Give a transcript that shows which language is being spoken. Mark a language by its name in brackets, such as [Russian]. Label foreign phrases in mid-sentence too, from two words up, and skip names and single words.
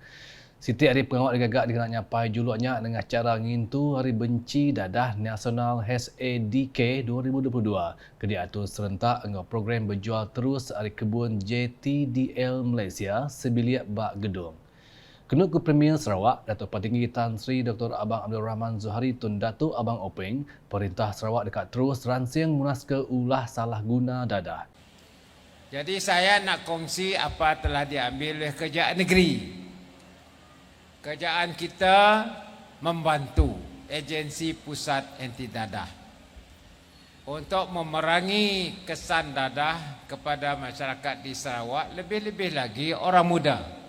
[Iban] Siti Hari Pengawat digagak dikenak nyapai juluknya dengan cara ngintu Hari Benci Dadah Nasional SADK 2022 ke diatur serentak engau program berjual terus Hari Kebun JTDL Malaysia sebiliak Bak Gedung. Kenut ke Premier Sarawak, Datuk Petinggi Tan Sri Dr. Abang Abdul Rahman Zuhari Tun Datuk Abang Openg, Perintah Sarawak dekat terus ransing munas ke ulah salah guna dadah. [Malay] Jadi saya nak kongsi apa telah diambil oleh kerajaan negeri. Kerajaan kita membantu agensi pusat anti dadah untuk memerangi kesan dadah kepada masyarakat di Sarawak, lebih-lebih lagi orang muda.